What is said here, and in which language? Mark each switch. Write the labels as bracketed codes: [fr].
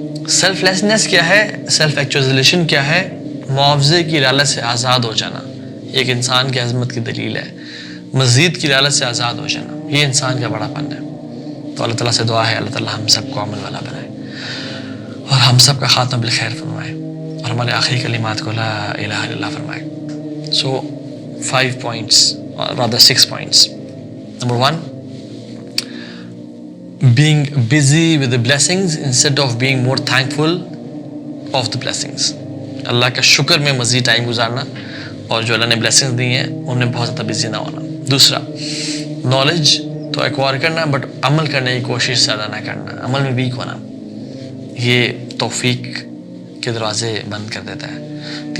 [ur] Self lessons کیا ہے, self ایکچوائزیشن کیا ہے, معاوضے کی لالچ سے آزاد ہو جانا, ایک انسان کی عظمت کی دلیل ہے. مزید کی لالچ سے آزاد ہو جانا, یہ انسان کا بڑا پن ہے. تو اللہ تعالیٰ سے دعا ہے اللہ تعالیٰ ہم سب کو عمل والا بنائے اور ہم سب کا خاتمہ بالخیر فرمائے, اور ہمارے آخری کلمات کو لا الہ الا اللہ فرمائے. [en] So 5 points, or rather 6 points. Number 1, being busy with the blessings instead of being more thankful of the blessings. [ur] اللہ کا شکر میں مزید ٹائم گزارنا, اور جو اللہ نے بلیسنگز دی ہیں ان میں بہت زیادہ بزی نہ ہونا. دوسرا, نالج تو ایکوائر کرنا بٹ عمل کرنے کی کوشش زیادہ نہ کرنا, عمل میں ویک ہونا, یہ توفیق کے دروازے بند کر دیتا ہے.